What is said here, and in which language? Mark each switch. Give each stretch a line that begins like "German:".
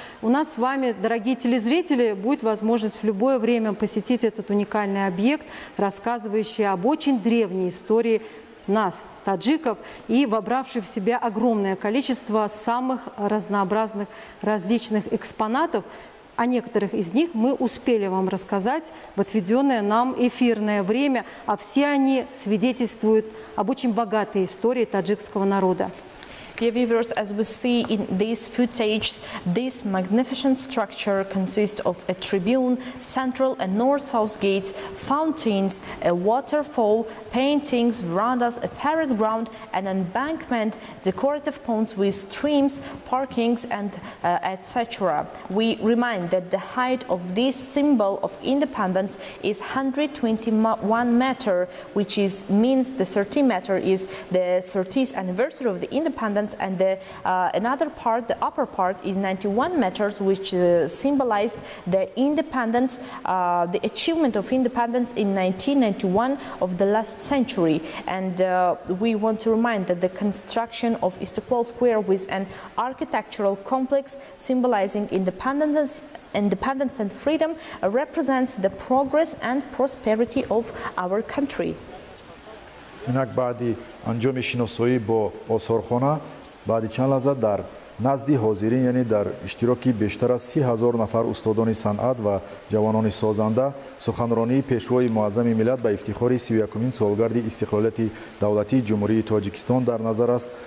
Russian: У нас с вами, дорогие телезрители, будет возможность в любое время посетить этот уникальный объект, рассказывающий об очень древней истории нас, таджиков, и вобравший в себя огромное количество самых разнообразных различных экспонатов. О некоторых из них мы успели вам рассказать в отведенное нам эфирное время, а все они свидетельствуют об очень богатой истории таджикского народа.
English: Dear viewers, as we see in these footage, this magnificent structure consists of a tribune, central and north-south gates, fountains, a waterfall, paintings, verandas, a parade ground, an embankment, decorative ponds with streams, parkings, and etc. We remind that the height of this symbol of independence is 121 meter, which means the 30 meter is the 30th anniversary of the independence, and the another part, the upper part, is 91 meters, which symbolized the independence, the achievement of independence in 1991 of the last century. And we want to remind that the construction of Istiqlal Square with an architectural complex symbolizing independence and freedom represents the progress and prosperity of our country.
Tajik: инак баъди анҷоми шиносоӣ бо осорхона баъди чанд лаҳза дар назди ҳозирин, яъне дар иштироки бештар аз 30 000 нафар устодони санъат ва ҷавонони созанда суханронии пешвои муаззами миллат ба ифтихори 31-мин солгарди истиқлолияти давлатии ҷумҳурии Тоҷикистон дар назар аст.